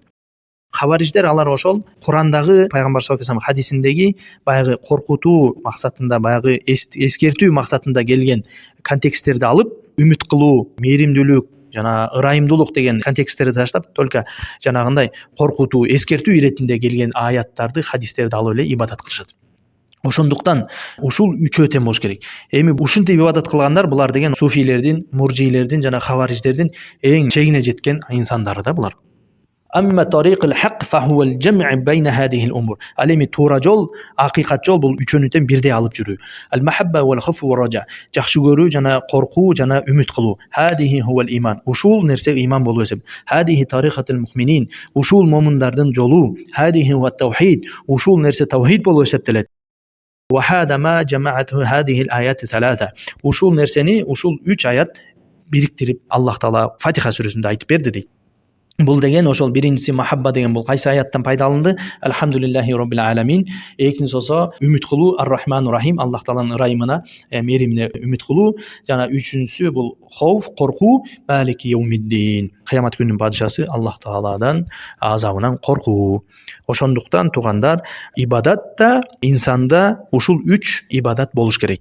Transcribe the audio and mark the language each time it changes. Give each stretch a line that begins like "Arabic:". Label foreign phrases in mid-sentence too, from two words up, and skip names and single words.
Kyrgyz: Хавариждер алар ошол Курандагы пайгамбар
Arabic: صلى الله عليه وسلم
Kyrgyz: хадисиндеги баягы коркутуу максатында, баягы эскертүү максатында келген контексттерди алып, үмүт кылуу, мээримдүүлүк жана ырайымдуулук деген контексттерди таштап, только жанагындай коркутуу, эскертүү иретинде келген аяттарды, хадистерди алып эле ибадат кылышат. Ошондуктан ушул үчөө тең болуш керек. Эми ушинтип ибадат кылгандар булар деген суфийлердин, муржийлердин жана хавариждердин эң чегине жеткен инсандары да булар.
Arabic: أما طريق الحق فهو الجمع بين هذه الأمور.
Kyrgyz: Ал эми туура жол, акыйкат жол бул үчөөнү тең бирдей алып жүрүү.
Arabic: المحبة والخوف والرجاء.
Kyrgyz: Жакшы көрүү жана коркуу жана үмүт кылуу.
Arabic: هذا هو الإيمان.
Kyrgyz: Ушул нерсе иман болуп эсеп.
Arabic: هذه طريقة المؤمنين.
Kyrgyz: Ушул момундардын жолу.
Arabic: هذه والتوحيد.
Kyrgyz: Ушул нерсе таухид болуп эсептелет.
Arabic: وهذا ما جمعته هذه الآيات الثلاث.
Kyrgyz: Ушул нерсени, ушул 3 аят бириктирип Аллах Таала Фатиха сүрөсүндө айтып берди дейт. Бул деген ошол биринчиси махабба деген бул кайсы аяттан пайда алынды?
Arabic: الحمد لله رب العالمين.
Kyrgyz: Экинчиси болсо үмүт кылуу,
Arabic: الرحمن الرحيم,
Kyrgyz: Аллах Тааланын ырайымына, мээримине үмүт кылуу. Жана үчүнчүсү бул хауф, коркуу,
Arabic: مالك يوم الدين.
Kyrgyz: Кыямат күнүнүн падышасы Аллах Тааладан азабынан коркуу. Ошондуктан тугандар, ибадатта инсанда ушул 3 ибадат болуш керек.